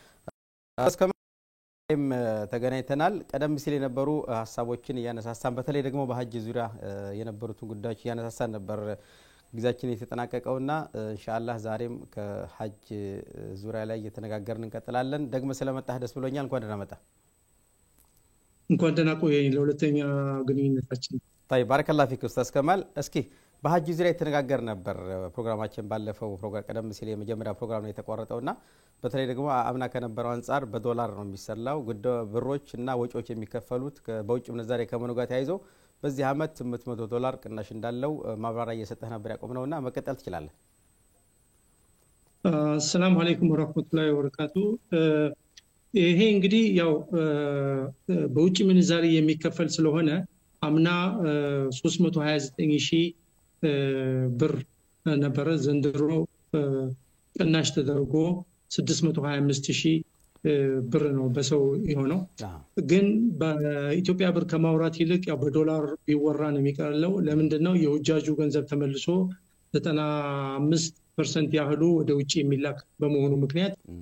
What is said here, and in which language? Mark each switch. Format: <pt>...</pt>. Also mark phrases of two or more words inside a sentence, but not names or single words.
<am>እስከም ተገናኝተናል ቀደም ሲል የነበሩ ሐሳቦችን ያነሳሳን በተለይ ደግሞ በሐጅ ዙሪያ የነበሩትን ጉዳዮች ያነሳሳን ነበር ጊዜያችን የተጠናቀቀውና ኢንሻአላህ ዛሬም ከሐጅ ዙሪያ ላይ እየተነጋገርን እንቀጥላለን ደግሞ ስለመጣህ ደስ ብሎኛል እንኳን ደህና መጣህ እንኳን ደህና ቆየኝ ለሁለተኛ ግንኙነታችን</am> <ar>طيب بارك الله فيك استاذ كمال</ar> <am>እስኪ በሐጅ ዙሪያ የተነጋገር ነበር ፕሮግራማችን ባለፈው ፕሮግራም ቀደም ሲል የመጀመሪያ ፕሮግራም ነው የተቋረጠውና በተለይ ደግሞ አምና ከነበረው አንፃር በዶላር ነው የሚሰላው ብሮችና ወጪዎች የሚከፈሉት በውጭ ምንዛሬ ከመኑ ጋር ተያይዞ በዚህ አመት $800 ቅናሽ እንዳለው ማብራሪያ እየሰጠህ ነበር ያቆምነውና መቀጠል ትችላለህ</am> <ar>السلام عليكم ورحمة الله وبركاته</ar> <am>ይሄ እንግዲህ ያው በውጭ ምንዛሬ የሚከፈል ስለሆነ አምና 329000 ብር ነበር ዘንድሮ ቅናሽ ተደርጎ 625000 ብር ነው በሰው የሆነው ግን በኢትዮጵያ ብር ከማውራት ይልቅ ያው በዶላር ቢወራ ነው የሚቀርለው ለምንድነው የውጃጁ ገንዘብ ተመልሶ 95% ያህሉ ወደ ውጪ የሚላክ በመሆኑ ምክንያት</am>